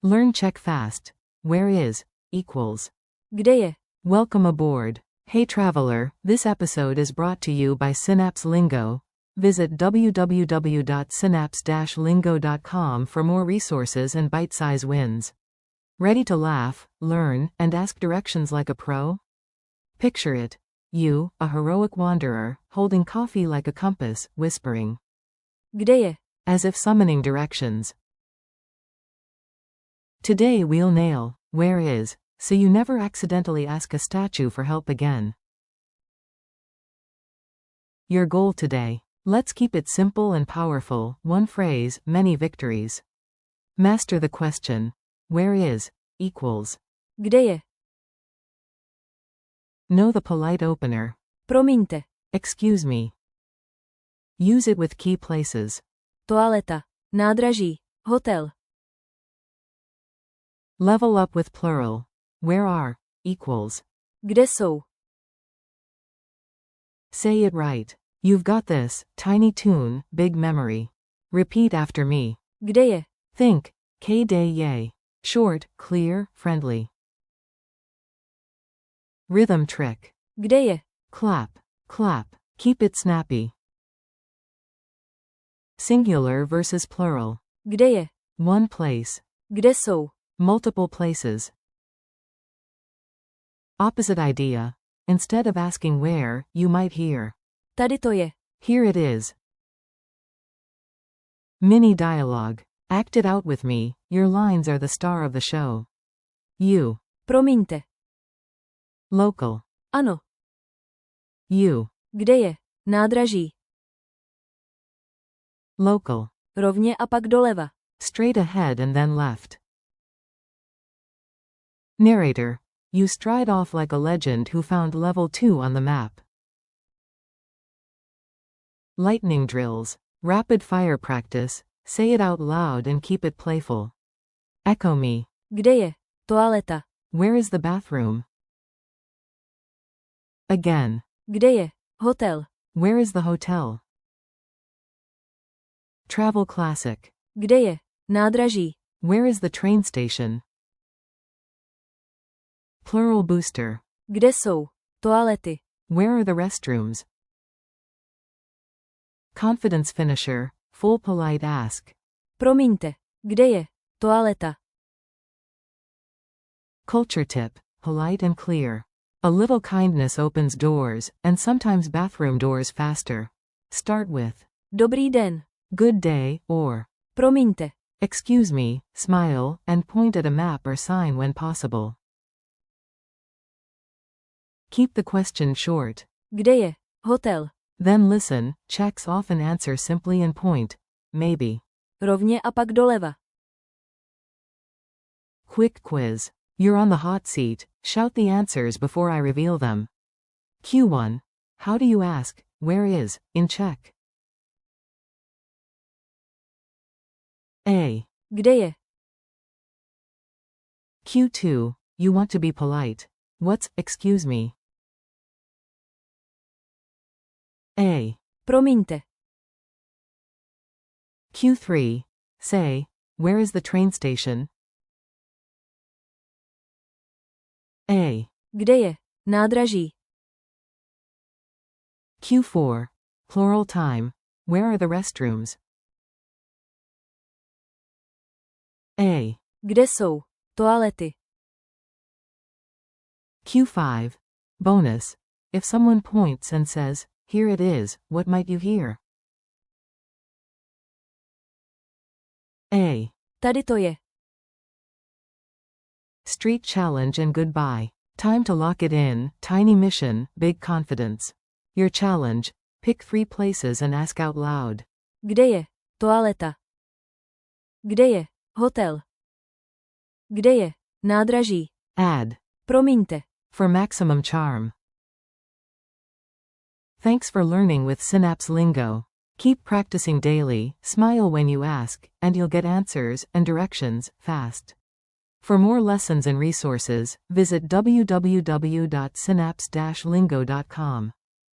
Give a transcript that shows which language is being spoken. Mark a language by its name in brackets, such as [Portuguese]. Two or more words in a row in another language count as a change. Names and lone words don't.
[English] Learn Czech fast. Where is equals. [Czech] Kde je? [English] Welcome aboard. Hey traveler, this episode is brought to you by Synapse Lingo. Visit www.synapse-lingo.com for more resources and bite-size wins. Ready to laugh, learn, and ask directions like a pro? Picture it. You, a heroic wanderer, holding coffee like a compass, whispering. [Czech] Kde je? [English] As if summoning directions. Today we'll nail, where is, so you never accidentally ask a statue for help again. Your goal today. Let's keep it simple and powerful, one phrase, many victories. Master the question. Where is equals. [Czech] Kde je? [English] Know the polite opener. [Czech] Promiňte. [English] Excuse me. Use it with key places. [Czech] Toaleta. Nádraží. Hotel. [English] Level up with plural. Where are equals. [Czech] Kde jsou? [English] Say it right. You've got this. Tiny tune, big memory. Repeat after me. [Czech] Kde je? [English] Think. Kde. Short, clear, friendly. Rhythm trick. [Czech] Kde je? [English] Clap. Clap. Keep it snappy. Singular versus plural. [Czech] Kde je? [English] One place. [Czech] Kde jsou? [English] Multiple places. Opposite idea. Instead of asking where, you might hear. [Czech] Tady to je. [English] Here it is. Mini dialogue. Act it out with me. Your lines are the star of the show. You. [Czech] Promiňte. [English] Local. [Czech] Ano. [English] You. [Czech] Kde je? Nádraží. [English] Local. [Czech] Rovně a pak doleva. [English] Straight ahead and then left. Narrator. You stride off like a legend who found level 2 on the map. Lightning drills. Rapid fire practice. Say it out loud and keep it playful. Echo me. [Czech] Kde je? Toaleta. [English] Where is the bathroom? Again. [Czech] Kde je? Hotel. [English] Where is the hotel? Travel classic. [Czech] Kde je? Nádraží. [English] Where is the train station? Plural booster. [Czech] Kde jsou? Toalety. [English] Where are the restrooms? Confidence finisher. Full polite ask. [Czech] Promiňte. Kde je? Toaleta. [English] Culture tip. Polite and clear. A little kindness opens doors, and sometimes bathroom doors faster. Start with. [Czech] Dobrý den. [English] Good day, or. [Czech] Promiňte. [English] Excuse me, smile, and point at a map or sign when possible. Keep the question short. [Czech] Kde je? Hotel. [English] Then listen. Czechs often answer simply and point. Maybe. [Czech] Rovně a pak doleva. [English] Quick quiz. You're on the hot seat. Shout the answers before I reveal them. Q1. How do you ask, where is, in Czech? A. [Czech] Kde je? [English] Q2. You want to be polite. What's, excuse me? A. [Czech] Promiňte. [English] Q3. Say, where is the train station? A. [Czech] Kde je? Nádraží. [English] Q4. Plural time. Where are the restrooms? A. [Czech] Kde jsou? Toalety. [English] Q5. Bonus. If someone points and says, here it is, what might you hear? A. [Czech] Tady to je. [English] Street challenge and goodbye. Time to lock it in. Tiny mission, big confidence. Your challenge. Pick 3 places and ask out loud. [Czech] Kde je? Toaleta. Kde je? Hotel. Kde je? Nádraží. [English] Add. [Czech] Promiňte. [English] For maximum charm. Thanks for learning with Synapse Lingo. Keep practicing daily, smile when you ask, and you'll get answers and directions fast. For more lessons and resources, visit www.synapse-lingo.com.